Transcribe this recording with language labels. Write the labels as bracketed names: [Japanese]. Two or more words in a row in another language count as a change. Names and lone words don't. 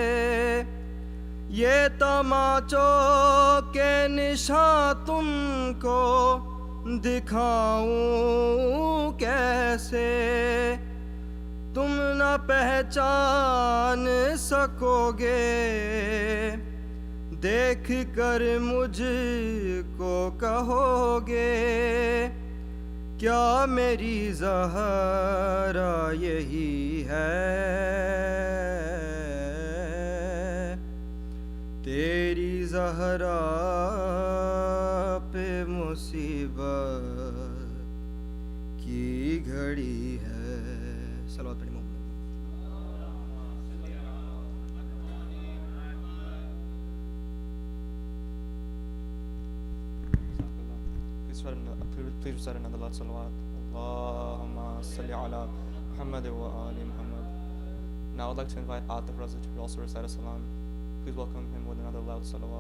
[Urdu] یہ تماچوں کے نشان تم کو دکھاؤں کیسے، تم نہ پہچان سکو گے دیکھ کر مجھ کو کہو گے کیا میری زہرا یہی ہے؟ تیری زہرا پہ مصیبت کی گھڑی ہے. صلوات پڑھی محمد. [English] Please recite another lot salawat. [Arabic] اللهم صل على محمد وآل محمد. [English] Now I would like to invite Atif Raza to also recite a salam. Please welcome him with another loud salawat.